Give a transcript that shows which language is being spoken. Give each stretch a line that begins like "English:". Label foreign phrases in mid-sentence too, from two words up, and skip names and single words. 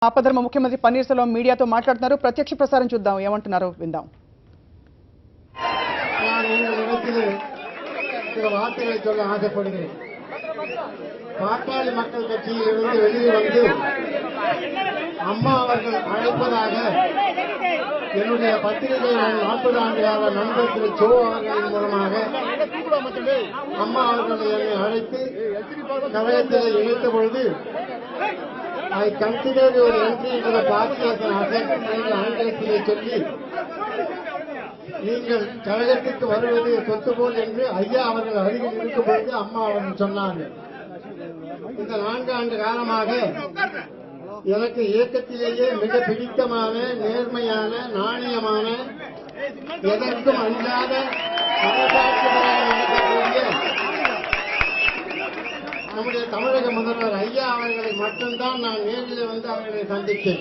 Telugu: ఆపధర్మ ముఖ్యమంత్రి పన్నీర్ సెల్వం మీడియాతో మాట్లాడుతున్నారు. ప్రత్యక్ష ప్రసారం చూద్దాం, ఏమంటున్నారో విందాం.
Tamil: வார்த்தைகளை சொல்ல ஆசைப்படுகிறேன். பாட்டாளி மக்கள் கட்சியிலிருந்து வெளியே வந்து அம்மா அவர்கள் அழைப்பதாக என்னுடைய பத்திரிகை 40 ஆண்டு கால நண்பர் திரு சோ அவர்களின் மூலமாக அம்மா அவர்களை என்னை அழைத்து கழகத்தில் இணைத்த பொழுது
English: I consider your entry into the party as an asset
Tamil: என்று ஆங்கிலத்திலே சொல்லி நீங்கள் கழகத்துக்கு வருவது சொத்து போல் என்று ஐயா அவர்கள் அருகில் இருக்கும் பொழுது அம்மா அவர்கள் சொன்னார்கள். இந்த 4 ஆண்டு காலமாக எனக்கு இயக்கத்திலேயே மிக பிடித்தமான, நேர்மையான, நாணயமான, எதற்கும் அஞ்சாத நம்முடைய தமிழக முதல்வர் ஐயா அவர்களை மட்டும்தான் நான் நேரில் வந்து அவர்களை சந்தித்தேன்.